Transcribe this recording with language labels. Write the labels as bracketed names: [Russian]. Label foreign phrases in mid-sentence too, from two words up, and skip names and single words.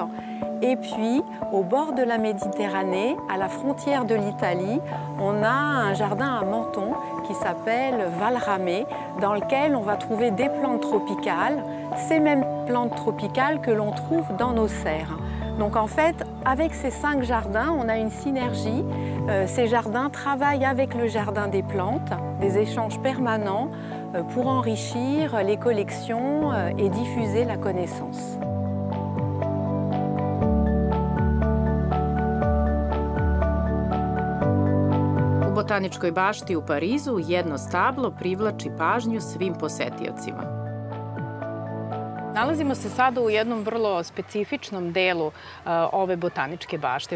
[French] Et puis, au bord de la Méditerranée, à la frontière de l'Italie, on a un jardin à Menton qui s'appelle Valramé, dans lequel on va trouver des plantes tropicales, ces mêmes plantes tropicales que l'on trouve dans nos serres. Donc en fait, avec ces 5 jardins, on a une synergie. Ces jardins travaillent avec le jardin des plantes, des échanges permanents pour enrichir les collections et diffuser la connaissance. [Serbian] U botaničkoj bašti u Parizu jedno stablo privlači pažnju svim posetiocima. Nalazimo se sada u jednom vrlo specifičnom delu ove botaničke bašte.